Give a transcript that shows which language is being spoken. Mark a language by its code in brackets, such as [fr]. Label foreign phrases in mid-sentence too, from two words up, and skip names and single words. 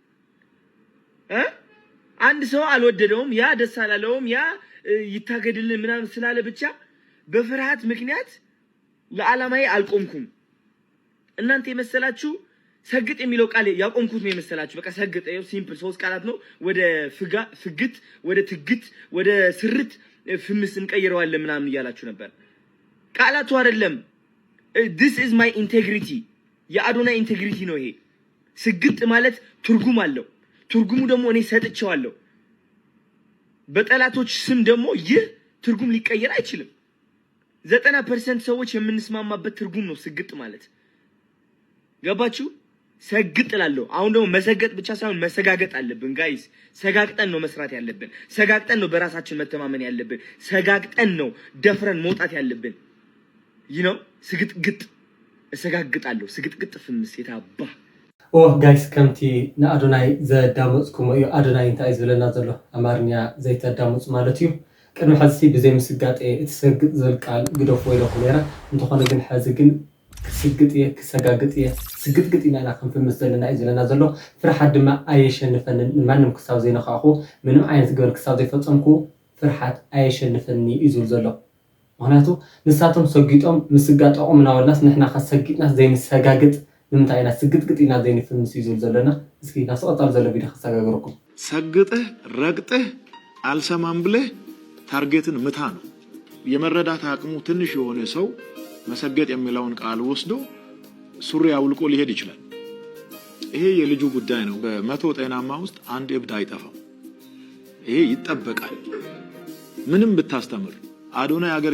[am] አንድ ሰው አልወደደውም ያ ደስ አላለውም ያ ይታገድልን ምናምን ስላለ ብቻ በፍርሃት ምክንያት ለዓላማዬ አልቆምኩም እናንተ የመሰላችሁ ሰግጥ የሚለው ቃል ያቆምኩት ነው የመሰላችሁ በቃ ሰግጥ ነው ሲምፕል ሶስት ቃላት ነው ወደ ፍግት ወደ ትግት ወደ ስርት ፍምስ እንቀይረዋለን ምናምን ይያላችሁ ነበር ቃላቱ አይደለም [en] this is my integrity [am] የአዶናይ ኢንቴግሪቲ ነው ይሄ ስግጥ ማለት ትርጉም አለው ትርጉሙ ደግሞ እኔ ሰጥቼዋለሁ በጠላቶች ስም ደግሞ ይህ ትርጉም ሊቀየር አይችልም 90% ሰዎች የምንስማማበት ትርጉም ነው ስግጥ ማለት ገባችሁ ሰግጥ ላለው አሁን ደግሞ መሰገጥ ብቻ ሳይሆን መሰጋገጥ አለብን ጋይስ ሰጋግጠን ነው መስራት ያለብን ሰጋግጠን ነው በራሳችን መተማመን ያለብን ሰጋግጠን ነው ደፍረን መውጣት ያለብን ስግጥግጥ እሰጋግጣለሁ ስግጥግጥ ፍምስ የታባ [ti] ጋይስ ከምቲ ንኣዶናይ ዘዳመፅኩም እዩ ኣዶናይ እንታይ ዝብለና ዘሎ ኣማርኛ ዘይተዳመፁ ማለት እዩ ቅድሚ ሕዚ ብዘይ ምስጋጥ እትሰግጥ ዝብል ቃል ግደፍ ወይለኩም ነራ እንተኾነ ግን ሕዚ ግን ክስግጥ እየ ክሰጋግጥ እየ ስግጥግጥ ኢና ከም ፍምስለና ይዘለና ዘሎ ፍርሓት ድማ ኣየሸንፈንን ማንም ክሳብ ዘይነኻኹ ምንም ዓይነት ገበር ክሳብ ዘይፈጸምኩ ፍርሓት ኣየሸንፈኒ ይዝብል ዘሎ ምክንያቱ ንሳቶም ሰጊጦም ምስጋጠቆም ናወልናስ ንሕና ከሰጊጥናስ ዘይንሰጋግጥ ንምንታይ ኢና ስግጥግጥ ኢና ዘይንፍምስ ይዝብል ዘለና እስኪ ናስቀጣል ዘሎ ቪድዮ ክሰጋገረኩም [am] ሰግጥህ ረግጥህ አልሰማም ብለህ ታርጌትን ምታ ነው የመረዳት አቅሙ ትንሽ የሆነ ሰው መሰገጥ የሚለውን ቃል ወስዶ ሱሪ አውልቆ ሊሄድ ይችላል ይሄ የልጁ ጉዳይ ነው በመቶ ጤናማ ውስጥ አንድ እብድ አይጠፋም ይሄ ይጠበቃል ምንም ብታስተምር አዶናይ ሀገር